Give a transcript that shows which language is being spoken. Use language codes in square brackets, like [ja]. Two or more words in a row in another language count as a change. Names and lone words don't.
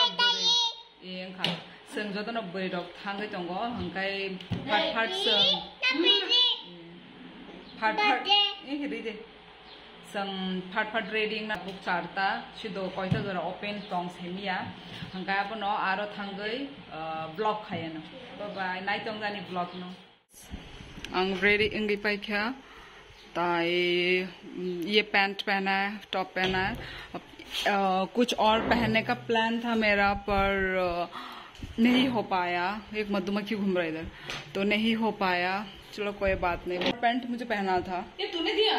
[trp] jodono buri dok thangai tongo hengkai phat seng phat hiri phat reading na book charta sido koita jora open tong semia hengkai abono aro thangai vlog khayano [en] bye bye [trp] nai tong jani vlog no ang ready ingi paikha tai [hi] ये पैंट पहना है टॉप पहना है कुछ और पहनने का प्लान था मेरा पर नहीं हो पाया। एक मधुमक्खी घूम रहा इधर तो नहीं हो पाया। चलो कोई बात नहीं। पैंट मुझे पहना था। ये तूने दिया?